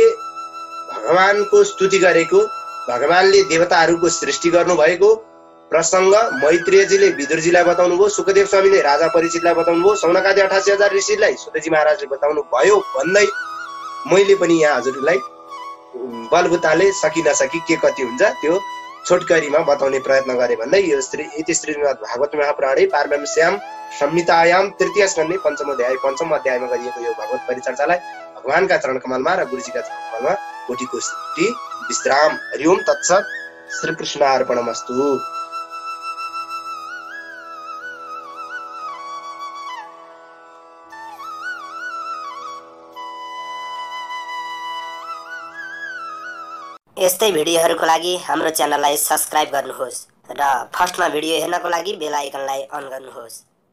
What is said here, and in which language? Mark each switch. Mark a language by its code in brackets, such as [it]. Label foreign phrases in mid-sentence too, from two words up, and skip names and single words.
[ne] भगवानको स्तुति गरेको, भगवानले देवताहरूको सृष्टि गर्नुभएको, प्रसंग मैत्रेयजीले विदुरजीलाई बताउनु भयो, सुखदेव स्वामीले राजा परीक्षितलाई बताउनु भयो, सौनकादि 88,000 ऋषिलाई सुतजी महाराजले बताउनु भयो भन्दै मैले पनि यहाँ हजुरलाई बलबुताले सकि नसकी के कति हुन्छ त्यो छोटकरीमा बताउने प्रयत्न गरे भन्दै यो [sa] इति श्रीमद् भागवत महापुराणे पारमहंस्याम संहितायाम तृतीय स्कन्धे पंचम [ne] अध्यायमा गरिएको यो भगवत परिचर्चालाई भगवानका चरण कमलमा र गुरुजीका चरण कमलमा कोटिको कोटि विश्राम। [sa] हरि ओम तत्सत्। श्री कृष्ण अर्पणमस्तु। [ne] यस्तै भिडियोहरुको लागि हाम्रो च्यानललाई सब्स्क्राइब गर्नुहोस् र फर्स्टमा भिडियो हेर्नको लागि [en] bell iconलाई [ne] अन गर्नुहोस्।